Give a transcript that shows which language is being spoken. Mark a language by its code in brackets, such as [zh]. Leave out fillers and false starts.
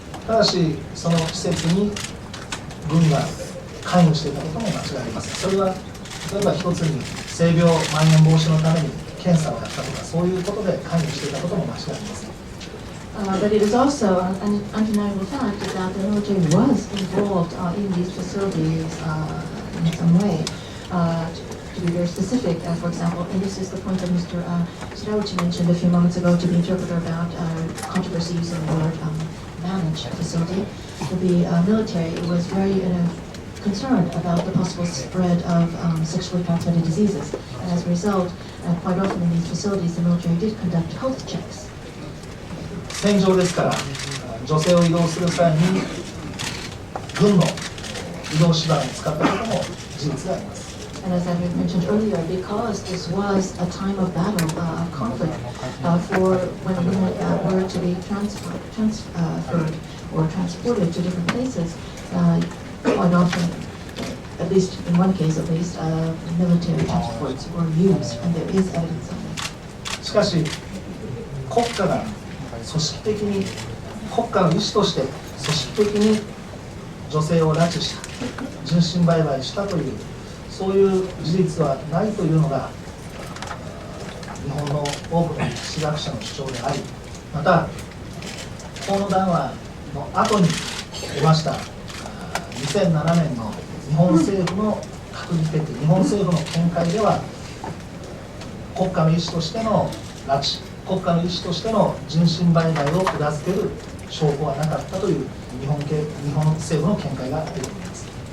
[ja] ただし、その施設に軍が関与していたことも間違いありません。それは例えば一つに性病蔓延防止のために検査をやったとか、そういうことで関与していたことも間違いありません。 [en] But it is also an undeniable fact that the military was involved in these facilities in some way. To be very specific, for example, and this is the point that Mr. Shirauchi mentioned a few moments ago to the interpreter about controversy using the word managed facility. The military was very concerned about the possible spread of sexually transmitted diseases. And as a result, quite often in these facilities, the military did conduct health checks. [ja] 戦場ですから、女性を移動する際に軍の移動手段を使ったことも事実があります。 [en] And as I mentioned earlier, because this was a time of battle, conflict, for when women were to be transferred or transported to different places, quite often, at least in one case at least, military transports were used, and there is evidence of it. [ja] しかし、国家が組織的に、国家の意思として組織的に女性を拉致した、人身売買したという、そういう事実はないというのが日本の多くの歴史学者の主張であり、またこの談話の後に出ました2007年の日本政府の閣議決定、日本政府の見解では国家の意思としての拉致、国家の意思としての人身売買を裏付ける証拠はなかったという日本政府の見解が出ています。